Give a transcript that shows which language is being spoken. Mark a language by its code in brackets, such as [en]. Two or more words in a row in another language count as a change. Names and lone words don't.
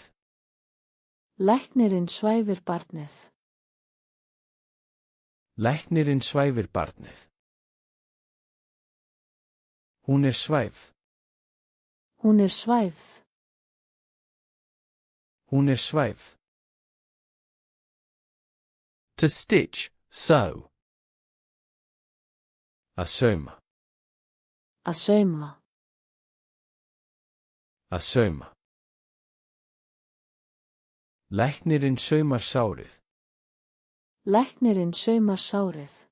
[is] Læknirinn svæfir barnið. Læknirinn svæfir barnið. Hún er svæfð. Hún er svæfð. Hún svæfð. [en] To stitch, sew. [is] Að sauma. Að sauma. Að sauma. Læknirinn saumar sárið. Læknirinn saumar sárið.